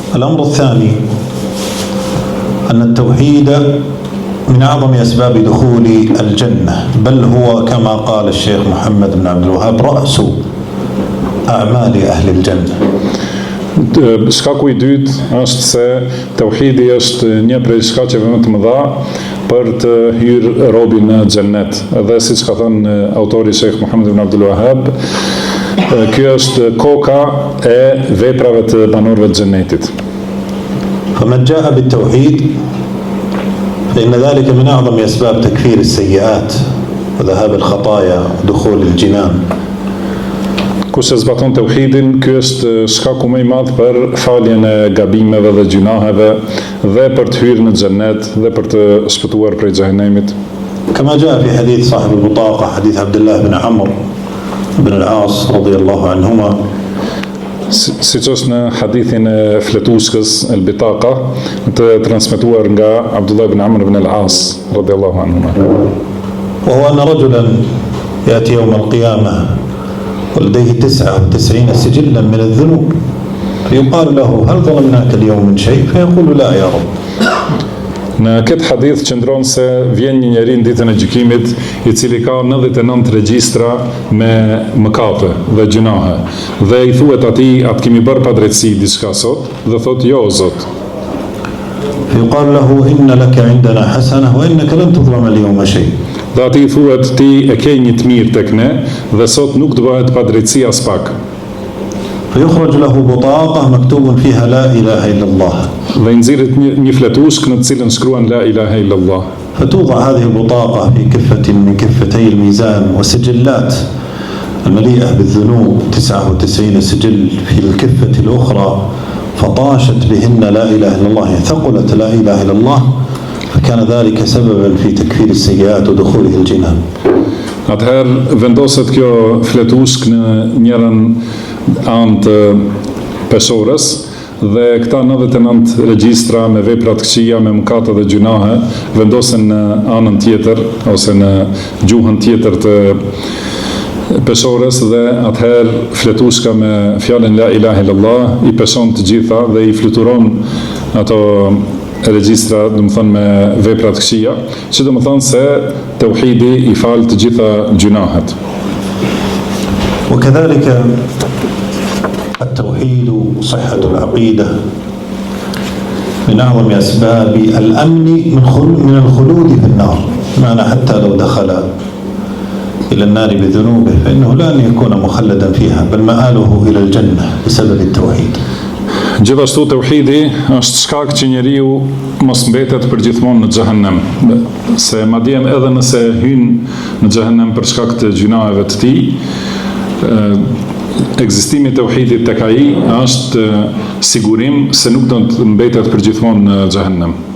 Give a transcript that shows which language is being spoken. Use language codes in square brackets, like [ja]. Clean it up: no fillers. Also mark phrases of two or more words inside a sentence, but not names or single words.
[ar] الأمر الثاني أن التوحيد من أعظم أسباب دخول الجنة، بل هو كما قال الشيخ محمد بن عبد الوهاب رأس أعمال أهل الجنة. [sq] Shkaku I dytë është se tauhidi është një prej shkaqeve më të mëdha për të hyrë robi në xhennet. Dhe siç ka thënë autori Sheikh Muhammad ibn Abdul Wahhab, kjo është koka e veprave të banorëve të xhennetit. [ar] فمن جاء بالتوحيد فإن ذلك من أعظم أسباب تكفير السيئات وذهاب الخطايا ودخول الجنان. [sq] Kush e zbaton tauhidin, ky është shkaku më I madh për faljen e gabimeve dhe gjunaheve dhe për të hyrë në xhennet dhe për të shpëtuar prej xhehenemit. [ar] كما جاء في حديث صاحب البطاقة حديث عبد الله بن عمرو بن العاص رضي الله عنهما. [sq] Siç është në hadithin e fletuskës el-Bitaqa, të transmetuar nga Abdullah ibn Amr ibn al-As [ar] رضي الله عنهما. وهو أن رجلا يأتي يوم القيامة ولديه 99 سجلا من الذنوب فيقال له هل ظلمناك اليوم من شيء فيقول لا يا رب. [sq] Në këtë hadith qëndron se vjen një njeri në ditën e gjykimit I cili ka 99 regjistra me mëkate dhe gjunahe dhe I thuhet atij atë kemi bërë padrejtësi diçka sot dhe thot jo o Zot. [ar] فيقال له إن لك عندنا حسنة وإنك لن تظلم اليوم شيء. [sq] Dhe atij thuhet ti e ke një të mirë tek ne dhe sot nuk të bëhet padrejtësi as pak. [ar] فيخرج له بطاقة مكتوب فيها لا إله إلا الله. [sq] Dhe I nxirret një fletushk në të cilën shkruan [ar] لا إله إلا الله. فتوضع هذه البطاقة في كفة من كفتي الميزان وسجلات المليئة بالذنوب 99 سجل في الكفة الأخرى فطاشت بهن لا إله إلا الله، ثقلت لا إله إلا الله فكان ذلك سببا في تكفير السيئات ودخوله الجنان. [sq] Atëherë vendoset kjo fletushk në njërën anë të peshores dhe këta 99 regjistra me vepra të këqija, me mëkate dhe gjunahe vendosen në anën tjetër ose në gjuhën tjetër të peshores dhe atëherë fletushka me fjalën [ar] لا إله إلا الله [sq] I peshon të gjitha dhe I fluturon ato regjistra, do të thonë me vepra të këqija, që do të thonë se tauhidi I fal të gjitha gjunahet. [ar] وكذلك التوحيد صحة العقيدة من أعظم أسباب الأمن من الخلود في النار، معنى حتى لو دخل إلى النار بذنوبه فإنه لا أن يكون مخلدا فيها بل مآله إلى الجنة بسبب التوحيد. [sq] Gjithashtu tauhidi është shkak që njeriu mos mbetet përgjithmonë në xhehenem, se madje edhe nëse hyn në xhehenem për shkak të gjunaheve të tij, ekzistimi I tauhidit tek ai është sigurim se nuk do të mbetet përgjithmonë në xhehenem.